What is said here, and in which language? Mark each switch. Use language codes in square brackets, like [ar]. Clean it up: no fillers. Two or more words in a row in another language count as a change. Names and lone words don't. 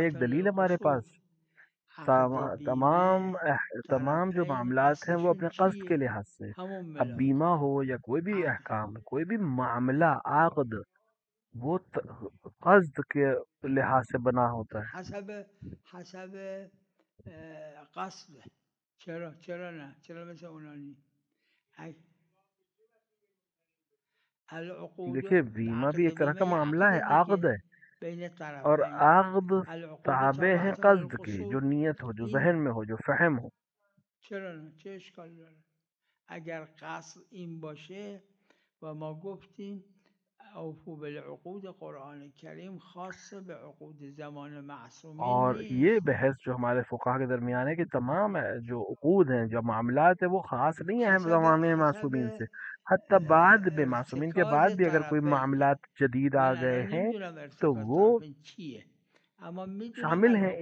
[ar] تابعة [ur] ایک دلیل ہمارے [ar] للأصول. [ur] پاس. [fa] عقد بیمه [ur] تمام جو [fa] طرفین [ur] معاملات ہیں وہ [fa] اصلشون [ur] اپنے قصد کے [fa] چیه؟ [ur] لحاظ سے، [fa] همون [ur] اب بیمہ [fa] ملاک [ur] ہو یا کوئی بھی [fa] عقد. [ur] احکام، کوئی بھی معاملہ، عقد، وہ قصد کے لحاظ سے بنا ہوتا ہے. [fa] حسب قصد. چرا نه؟ چرا مثل اونا نی؟ العقود [ur] دیکھیے بیمہ بھی [fa] عقد [ur] ایک طرح کا [fa] بیمه یه [ur] معاملہ [fa] عقد [ur] ہے، عقد [fa] دیگه [ur] ہے، [fa] بین [ur] اور [fa] طرفین. [ur] عقد [ar] العقود [ur] تابع ہیں [ar] تابعة [ur] قصد کے، جو [ar] للأصول. [ur] نیت ہو، جو [fa] این [ur] ذہن میں ہو، جو فہم ہو. [fa] چرا نه؟ چه اشکال داره؟ اگر قصد این باشه و ما گفتیم [ar] اوفو بالعقود [fa] قرآن کریم خاص به عقود زمان معصومین [ur] اور یہ [fa] نیست. [ur] بحث جو ہمارے فقہا کے درمیان ہے کہ تمام جو عقود ہیں، جو معاملات ہیں، وہ خاص نہیں ہیں زمانے معصومین سے، حتیٰ بعد میں معصومین کے [fa] ارتکاز [ur] بعد بھی اگر کوئی [fa] طرفینه. [ur] معاملات جدید آ [fa] من [ur] گئے [fa] الان [ur] ہیں [fa] نمیدونم [ur] تو [fa] ارتکاز [ur] وہ [fa] طرفین چیه، اما میدونم [ur] شامل ہیں